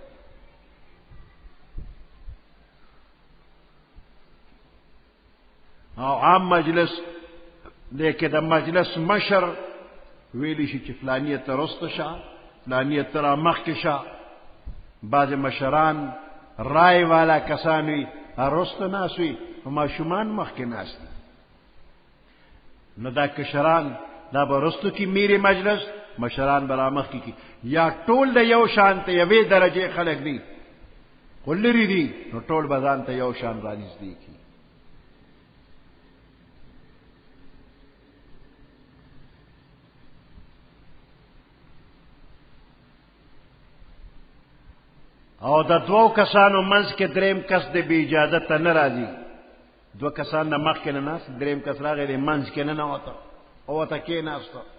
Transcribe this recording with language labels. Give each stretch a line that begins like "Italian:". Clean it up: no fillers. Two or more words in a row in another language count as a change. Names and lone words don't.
Pashto: او عام مجلس دی که د مجلس مشر ویلی شي چې فلانیه ته رسته شه فلانیه ته را مخکې شه بعضې مشران رای والا کسان وي رسته ناست وي ماشومان مخکې ناست دي نو دا کشران دا به رستو کی میری مجلس مشران به را مخکې کی یا ټول د یو شان ته یوې درجې خلک دي خو لرې دي نو ټول به ځان ته یو شان را نږدې کي او د دوو کسانو منځ کې دریم کس د بې اجازته نه راځي دوه کسان د مخکې نه ناست دریم کس راغی د منځ کې نه ننوته او ورته کېناسته